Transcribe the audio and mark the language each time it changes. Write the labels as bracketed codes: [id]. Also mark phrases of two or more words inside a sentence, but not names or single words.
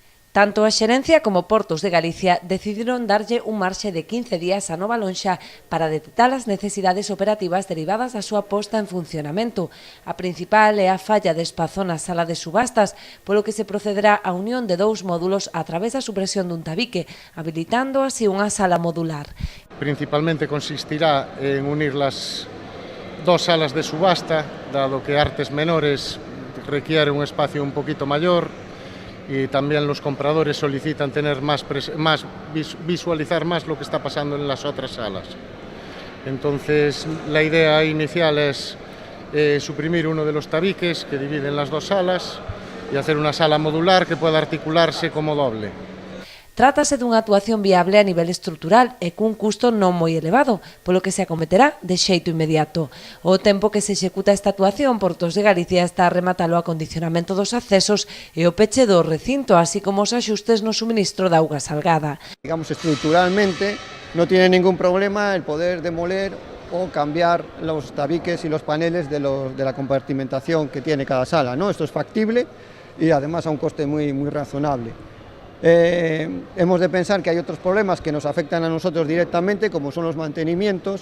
[gl] Tanto a Xerencia como Portos de Galicia decidiron darlle un marxe de 15 días a Nova Lonxa para detectar as necesidades operativas derivadas da súa posta en funcionamento. A principal é a falla de espazo na sala de subastas, polo que se procederá á unión de dous módulos a través da supresión dun tabique, habilitando así unha sala modular. [es] Principalmente consistirá en unir las dos salas de subasta, dado que artes menores requiere un espacio un poquito mayor y también los compradores solicitan tener visualizar más lo que está pasando en las otras salas. Entonces, la idea inicial es suprimir uno de los tabiques que dividen las dos salas y hacer una sala modular que pueda articularse como doble. [gl] Trátase dunha actuación viable a nivel estrutural e cun custo non moi elevado, polo que se acometerá de xeito inmediato. O tempo que se executa esta actuación, Portos de Galicia está a rematar o acondicionamento dos accesos e o peche do recinto, así como os axustes no suministro de auga salgada. [es] Digamos, estructuralmente no tiene ningún problema el poder demoler o cambiar los tabiques y los paneles de la compartimentación que tiene cada sala, ¿no? Esto es factible y además a un coste muy razonable. Hemos de pensar que hay otros problemas que nos afectan a nosotros directamente, como son los mantenimientos.